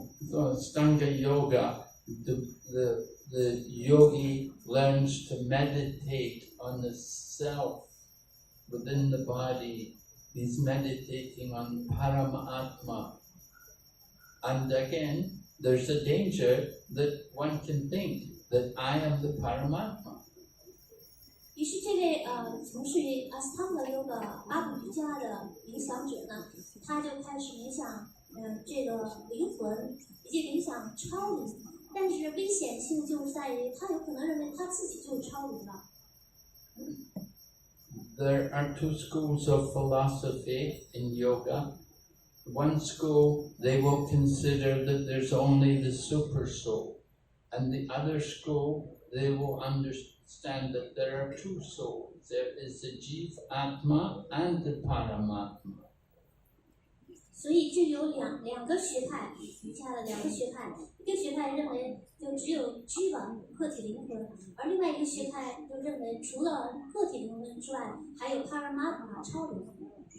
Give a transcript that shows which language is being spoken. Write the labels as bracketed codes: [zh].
[en] So Astanga Yoga, the yogi learns to meditate on the self within the body. He's meditating on Paramatma. And again, there's a danger that one can think that I am the Paramatma. [zh] 于是这位从事于 Astanga Yoga 阿普瑜伽的冥想者呢，他就开始冥想这个灵魂，以及冥想超灵。但是危险性就在于他有可能认为他自己就是超灵了。 [en] there are two schools of philosophy in yoga. One school, they will consider that there's only the super soul. And the other school, they will understand that there are two souls. There is the Jiv Atma and the Paramatma. [zh] 所以就有两个学派，瑜伽的两个学派，一个学派认为就只有Jiva个体灵魂，而另外一个学派就认为除了个体灵魂之外，还有 Paramatma 超灵魂。